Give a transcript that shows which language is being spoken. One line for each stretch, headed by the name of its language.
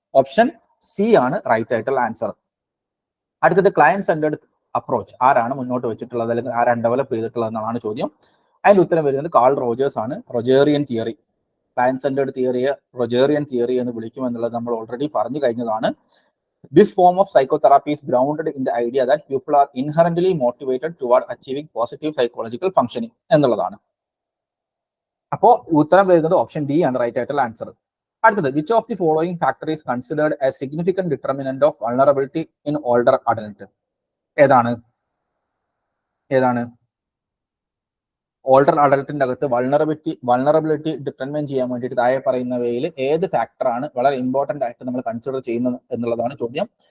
Malayalam: Option C ആണ് right ആയിട്ടുള്ള answer. അടുത്തത് ക്ലയന്റ് സെന്റേർഡ് അപ്രോച്ച് ആരാണ് മുന്നോട്ട് വെച്ചിട്ടുള്ളത്, അല്ലെങ്കിൽ ആരാണ് ഡെവലപ്പ് ചെയ്തിട്ടുള്ളത് എന്നാണ് ചോദ്യം. അതിന്റെ ഉത്തരം വരുന്നത് കാൾ റോജേഴ്സ് ആണ്. റൊജേറിയൻ തിയറി, ക്ലയന്റ് സെന്റേർഡ് തിയറിയെ റൊജേറിയൻ തിയറി എന്ന് വിളിക്കുമെന്നുള്ളത് നമ്മൾ ഓൾറെഡി പറഞ്ഞു കഴിഞ്ഞതാണ്.
English: This form of psychotherapy is grounded in the idea that people are inherently motivated toward achieving positive psychological functioning
Malayalam: എന്നുള്ളതാണ്. അപ്പോ ഉത്തരം വരുന്നത് ഓപ്ഷൻ ഡി ആണ് റൈറ്റ് ആയിട്ടുള്ള ആൻസർ. അടുത്തത്,
English: Which of the following factor is considered as significant determinant of vulnerability in older adult?
Malayalam: ഏതാണ് older അഡൽട്ടിന്റെ അകത്ത് vulnerability determine ചെയ്യാൻ വേണ്ടിയിട്ട് താഴെ പറയുന്നവയിൽ ഏത് ഫാക്ടറാണ് വളരെ ഇമ്പോർട്ടന്റ് ആയിട്ട് നമ്മൾ കൺസിഡർ ചെയ്യുന്നത് എന്നുള്ളതാണ് ചോദ്യം.